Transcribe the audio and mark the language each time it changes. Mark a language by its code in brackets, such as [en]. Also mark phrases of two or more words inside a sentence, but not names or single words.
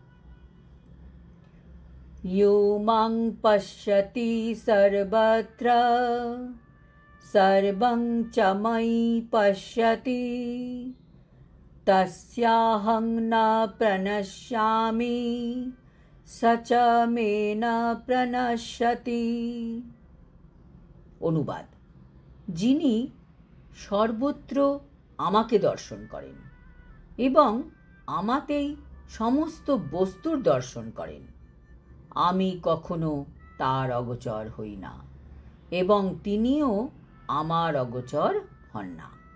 [sa] यो मां पश्यति सर्वत्र सर्वं च मयि पश्यति तस्याहं न प्रणश्यामि स च मे न प्रणश्यति। [bn] অনুবাদ, যিনি সর্বত্র আমাকে দর্শন করেন এবং আমাতেই সমস্ত বস্তুর দর্শন করেন, আমি কখনো তার অগোচর হই না এবং তিনিও আমার অগোচর হন না।